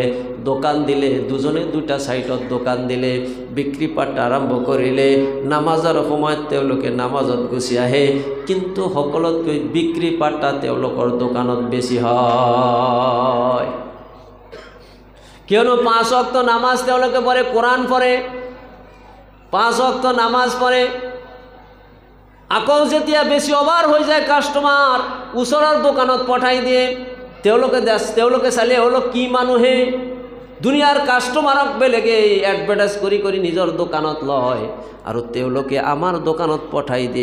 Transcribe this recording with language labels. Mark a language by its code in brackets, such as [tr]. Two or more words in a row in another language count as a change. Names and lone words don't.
[as] দোকান দিলে, দুজনে 2টা ছাইডত দোকান দিলে, বিক্ৰী পাৰ্ট আৰম্ভ কৰিলে। নামাজৰ সময়ত তেওঁলোকে নামাজত গুচি আহে, কিন্তু সকলোতকৈ বিক্ৰী পাৰ্টা তেওঁলোকৰ দোকানত বেছি হয়। কিয়নো 5 ওয়াক্ত নামাজ তেওঁলোকে পড়ে, কোরআন পড়ে, 5 ওয়াক্ত নামাজ পড়ে। আকৌ যেতিয়া বেছি অভাৰ হৈ যায় কাষ্টমাৰ, ওচৰৰ দোকানত পঠাই দিয়ে। তেওঁলোকে চালে হলো কি মানুহে দুনিয়াৰ কাষ্টমাৰক বেলেগে এডভাৰটাইজ কৰি কৰি নিজৰ দোকানত লয়, আৰু তেওঁলোকে আমাৰ দোকানত পঠাই দিয়ে।